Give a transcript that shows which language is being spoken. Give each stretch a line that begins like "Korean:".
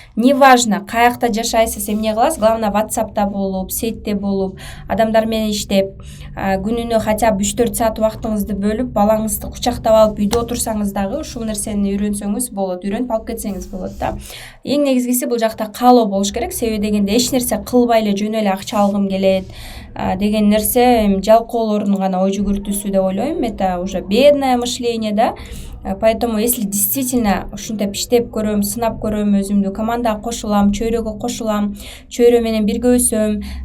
Kyrgyz: Неважно каякта жашайсыз, эмне кыласыз, главное WhatsApp'та болуп, сетте болуп, адамдар менен иштеп, күнүнө хотя бы 3-4 саат убактыңызды бөлүп, балаңызды кучактап алып үйдө отурсаңыз дагы ушул нерсени үйрөнсөңүз болот, үйрөнүп алып кетсеңиз болот да. Эң негизгиси бул жакта каалоо болуш керек. Себеби дегенде эч нерсе кылбай эле жөн эле акча алгым келет деген нерсе жалкоолордун гана ой жүгүртүүсү деп ойлойм.
Russian: Это уже бедное мышление, да. Поэтому если действительно
Kyrgyz: ушинтип иштеп көрөм, сынап көрөм, өзүмдү командага кошулам, чөйрөгө кошулам, чөйрө менен бирге өсөм.